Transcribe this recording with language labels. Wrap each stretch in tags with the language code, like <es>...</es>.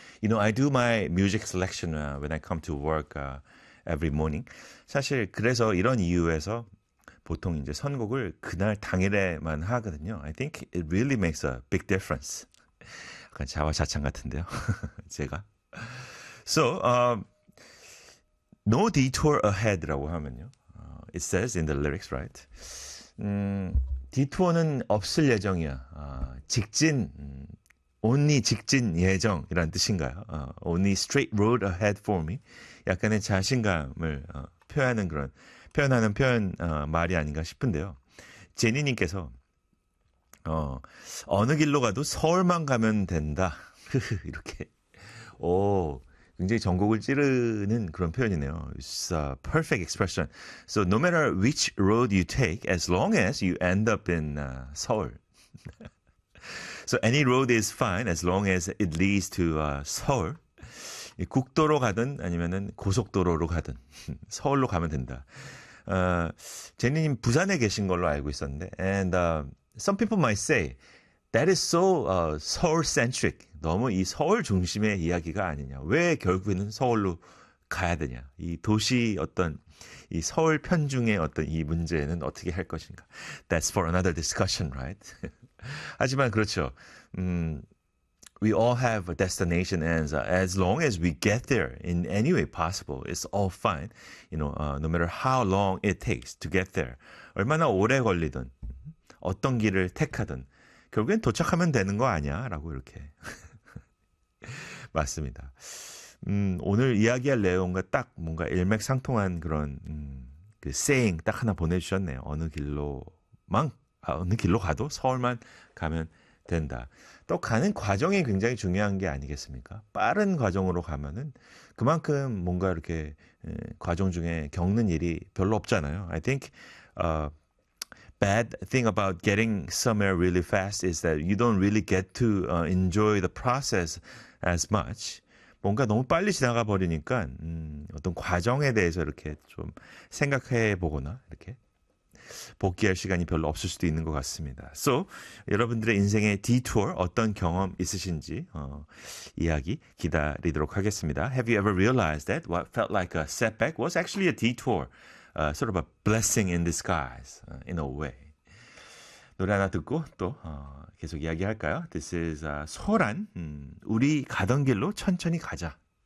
<en>You know, I do my music selection when I come to work every morning.</en> <ko>사실 그래서 이런 이유에서 보통 이제 선곡을 그날 당일에만 하거든요.</ko> <en>I think it really makes a big difference.</en> <ko>약간 자화자찬 같은데요. 제가.</ko> <en>So, no detour ahead라고 하면요. It says in the lyrics, right?</en> <ko>디투어는 없을 예정이야. 직진, only 직진 예정이라는 뜻인가요?</ko> <en>Only straight road ahead for me.</en> <ko>약간의 자신감을 표현하는 그런 표현하는 표현 말이 아닌가 싶은데요. 제니님께서 어느 길로 가도 서울만 가면 된다. 이렇게 오 굉장히 전곡을 찌르는 그런 표현이네요.</ko> <en>It's a perfect expression. So no matter which road you take, as long as you end up in Seoul. So any road is fine as long as it leads to Seoul.</en> <ko>국도로 가든 아니면은 고속도로로 가든 서울로 가면 된다. 제니님 부산에 계신 걸로 알고 있었는데</ko> <en>and some people might say that is so Seoul-centric.</en> <ko>너무 이 서울 중심의 이야기가 아니냐. 왜 결국에는 서울로 가야 되냐. 이 도시 어떤 이 서울 편중의 어떤 이 문제는 어떻게 할 것인가.</ko> <en>That's for another discussion, right?</en> <ko>하지만 그렇죠.</ko> <en>We all have a destination and as long as we get there in any way possible, it's all fine. You know, no matter how long it takes to get there.</en> <ko>얼마나 오래 걸리든 어떤 길을 택하든 결국엔 도착하면 되는 거 아니야? 라고 이렇게. 맞습니다. 오늘 이야기할 내용과 딱 뭔가 일맥상통한 그런 그 saying 딱 하나 보내주셨네요. 어느 길로만 어느 길로 가도 서울만 가면 된다. 또 가는 과정이 굉장히 중요한 게 아니겠습니까? 빠른 과정으로 가면은 그만큼 뭔가 이렇게 과정 중에 겪는 일이 별로 없잖아요.</ko> <en>I think bad thing about getting somewhere really fast is that you don't really get to enjoy the process as much.</en> <ko>뭔가 너무 빨리 지나가 버리니까 어떤 과정에 대해서 이렇게 좀 생각해 보거나 이렇게 복귀할 시간이 별로 없을 수도 있는 것 같습니다. So, 여러분들의 인생의 detour, 어떤 경험 있으신지 이야기 기다리도록 하겠습니다.</ko> <en>Have you ever realized that what felt like a setback was actually a detour? Sort of a blessing in disguise, in a way.</en> <ko>노래 하나 듣고 또 계속 이야기할까요? This is 소란, 우리 가던 길로 천천히 가자.</ko>